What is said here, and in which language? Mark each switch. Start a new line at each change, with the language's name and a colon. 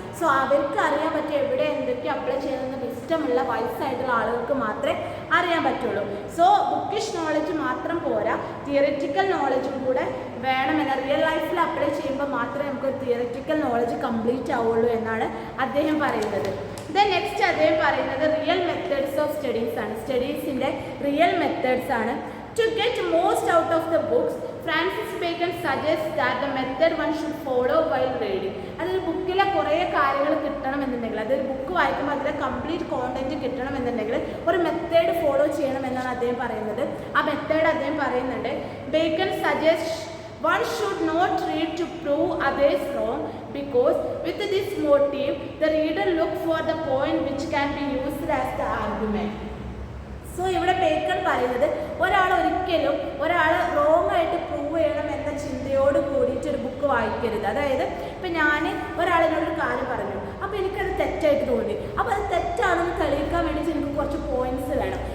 Malayalam: So അവർക്ക് അറിയാൻ പറ്റും എവിടെ എന്തൊക്കെ അപ്ലൈ ചെയ്യണമെന്ന് ഇഷ്ടമുള്ള വയസ്സായിട്ടുള്ള ആളുകൾക്ക് മാത്രമേ അറിയാൻ പറ്റുള്ളൂ. സോ ബുക്കിഷ് നോളജ് മാത്രം പോരാ, തിയറിറ്റിക്കൽ നോളജും കൂടെ വേണമെന്ന റിയൽ ലൈഫിൽ അപ്ലൈ ചെയ്യുമ്പോൾ മാത്രമേ നമുക്ക് തിയറിറ്റിക്കൽ നോളജ് കംപ്ലീറ്റ് ആവുള്ളൂ എന്നാണ് അദ്ദേഹം പറയുന്നത്. ദെൻ നെക്സ്റ്റ് അദ്ദേഹം പറയുന്നത് റിയൽ മെത്തേഡ്സ് ഓഫ് സ്റ്റഡീസ് ആണ്. സ്റ്റഡീസിൻ്റെ റിയൽ മെത്തേഡ്സ് ആണ്.
English: To get most out of the books, Francis Bacon suggests that the method one should follow while reading.
Malayalam: അതൊരു ബുക്കിലെ കുറേ കാര്യങ്ങൾ കിട്ടണമെന്നുണ്ടെങ്കിൽ, അതൊരു ബുക്ക് വായിക്കുമ്പോൾ അതിലെ കംപ്ലീറ്റ് കോണ്ടന്റ് കിട്ടണമെന്നുണ്ടെങ്കിൽ ഒരു മെത്തേഡ് ഫോളോ ചെയ്യണമെന്നാണ് അദ്ദേഹം പറയുന്നത്. ആ മെത്തേഡ് അദ്ദേഹം പറയുന്നുണ്ട്.
English: Bacon suggest one should not read to prove others wrong, because with this motive the reader look for the point which can be used as the argument.
Malayalam: So ഇവിടെ bacon പറയുന്നത് ഒരിക്കലും ഒരാൾ റോങ് ആയിട്ട് prove ചെയ്യണം എന്ന ചിന്തയോട് കൂടിയിട്ട് ഒരു book വായിക്കരുത്. അതായത് ഇപ്പം ഞാൻ ഒരാളിനോടൊരു കാര്യം പറഞ്ഞു, അപ്പോൾ എനിക്കത് തെറ്റായിട്ട് തോന്നി, അപ്പോൾ അത് തെറ്റാണെന്ന് തെളിയിക്കാൻ വേണ്ടിയിട്ട് എനിക്ക് കുറച്ച് പോയിന്റ്സ് വേണം.